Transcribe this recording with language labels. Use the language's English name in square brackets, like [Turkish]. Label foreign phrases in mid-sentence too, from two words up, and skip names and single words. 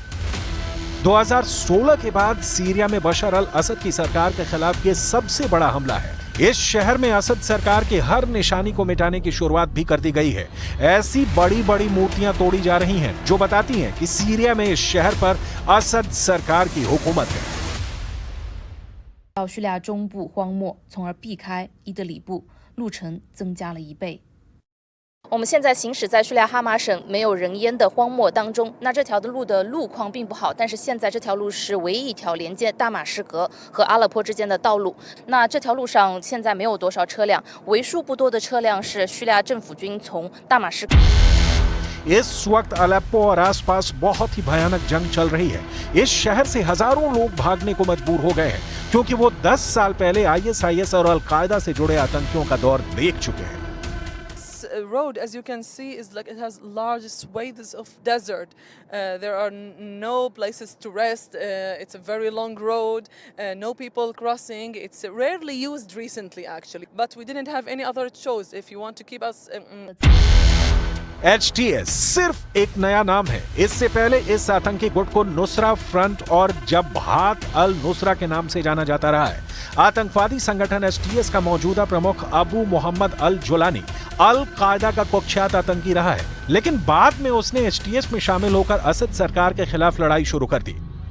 [Hindi] 2016 के बाद सीरिया में बशर अल असद की सरकार के खिलाफ यह सबसे बड़ा हमला है। इस शहर में असद सरकार के हर निशानी को मिटाने की शुरुआत भी कर दी गई है। ऐसी बड़ी बड़ी मूर्तियां तोड़ी जा रही हैं, जो बताती हैं कि सीरिया में इस शहर पर असद सरकार की हुकूमत है। [Chinese] 到叙利亚中部荒漠，从而避开伊德里布，路程增加了1倍。我们现在行驶在叙利亚哈马省没有人烟的荒漠当中，那这条的路的路况并不好，但是现在这条路是唯一一条连接大马士革和阿勒颇之间的道路。那这条路上现在没有多少车辆，为数不多的车辆是叙利亚政府军从大马士革。 [Hindi] इस वक्त अलेप्पो और आसपास बहुत ही भयानक जंग चल रही है। इस शहर से हजारों लोग भागने को मजबूर हो गए हैं, क्योंकि वो 10 साल पहले आईएसआईएस और अलकायदा से जुड़े आतंकियों का दौर देख चुके हैं। [English] Road, as you can see, is like it has large swathes of desert. There are no places to rest. It's a very long road. No people crossing. It's rarely used recently, actually. But we didn't have any other choice. If you want to keep us. [Hindi] एचटीएस सिर्फ एक नया नाम है। इससे पहले इस आतंकी गुट को नुसरा फ्रंट और जबहात अल नुसरा के नाम से जाना जाता रहा है। आतंकवादी संगठन एचटीएस का मौजूदा प्रमुख अबू मोहम्मद अल जुलानी अल कायदा का कुख्यात आतंकी रहा है, लेकिन बाद में उसने एचटीएस में शामिल होकर असद सरकार के खिलाफ लड़ाई शुरू कर दी।